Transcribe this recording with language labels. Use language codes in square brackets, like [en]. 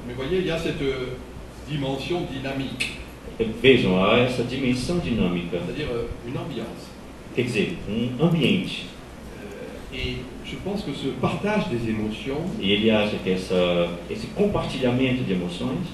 [fr] Mais voyez, il y a cette dimension dynamique, [pt] Vejam, há essa dimensão dinâmica, [fr] c'est-à-dire une ambiance. [pt] quer dizer, ambiente. [fr] Et je pense que ce partage des émotions [pt] E ele acha que esse compartilhamento de emoções